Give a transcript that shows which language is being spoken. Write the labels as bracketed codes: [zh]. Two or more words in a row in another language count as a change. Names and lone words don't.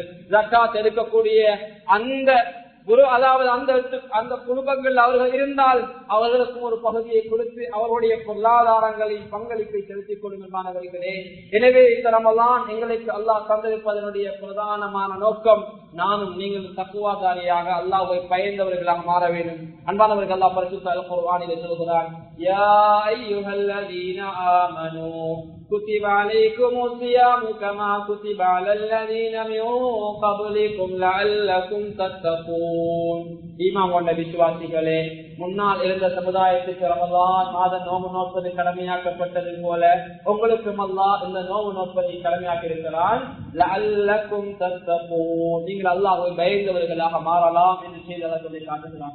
[ta] ஜக்காத் எடுக்கக்கூடிய அந்த அதாவது அந்த குடும்பங்கள் அவர்கள் இருந்தால் அவர்களுக்கும் ஒரு பகுதியை கொடுத்து அவர்களுடைய பொருளாதாரங்களின் பங்களிப்பை செலுத்திக் கொள்ளுங்கள் மாணவர்களே. எனவே இந்த ரமலான் எங்களுக்கு அல்லாஹ் தந்திருப்பதனுடைய பிரதானமான நோக்கம், நானும் நீங்கள் தக்குவாதாரியாக அல்லாஹ்வை பயந்தவர்களாக மாற வேண்டும். அன்பானவர்கள், அல்லாஹ் பரிசுத்த அல் குர்ஆனிலே சொல்கிறான், [ar] يا أيها الذين آمنوا كتب عليكم الصيام كما كتب على الذين من قبلكم لعلكم تتقون. [ta] ஈமான் கொண்ட விசுவாசிகளே, முன்னால் இருந்த சமுதாயத்துக்கு ரமலான் மாதம் நோம்பு நோற்பது கடமையாக்கப்பட்டது போல உங்களுக்கும் அல்லாஹ் இந்த நோம்பு நோற்பதை கடமையாக்கி இருக்கிறான். [ar] لعلكم تتقون, [ta] நீங்கள் அல்லாஹ்வை பயந்தவர்களாக மாறலாம் என்று செய்தவர்களை காட்டுகிறான்.